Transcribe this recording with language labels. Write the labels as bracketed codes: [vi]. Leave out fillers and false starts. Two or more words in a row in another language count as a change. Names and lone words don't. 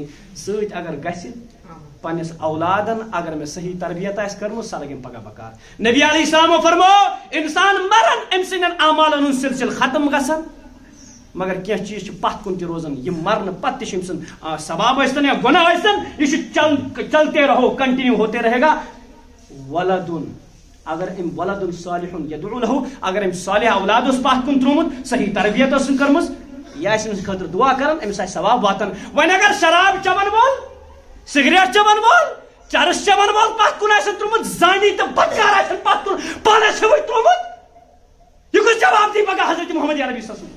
[ks] سۭتۍ اگر گژھِ پننِس اولادن اگر مےٚ صحیح تربیت آسہِ کٔرمٕژ سۄ لگن پگاہ بکار. نبی علیہ السلامو فرموو انسان مران أمۍ سٕنٛدٮ۪ن اعمالن ہُنٛد سلسلہٕ ختم گژھان مگر کینٛہہ چیٖز چھِ پتھ کُن تہِ روزان. یِم مرنہٕ پتہٕ تہِ چھِ أمۍ سُنٛد ثواب ٲسۍتن یا گۄناہ ٲسۍتن یہِ چھُ [ur] چلتے رہو کنٹِنیو ہوتے رہے گا. [ks] ولدُن اگر أمۍ [ar] ولدُن صالحُن یدعو لہو [ks] اگر أمۍ صالح اولاد اوس پتھ کُن تروومُت صحیح تربیت ٲسٕن کٔرمٕژ یہِ آسہِ أمِس خٲطرٕ دعا کران أمِس آسہِ ثواب واتان. وۄنۍ اگر شراب چٮ۪ون وول سگریٹ چٮ۪ون وول چرس چٮ۪ون وول پتھ کُن آسن تروومُت زانی تہٕ بدکار آسن پتھ کُن پانس چھُوٕے تروومُت یہِ کُس جواب دی پگاہ حضرت محمد عربی [ar] صلی اللہ علیہ وسلم.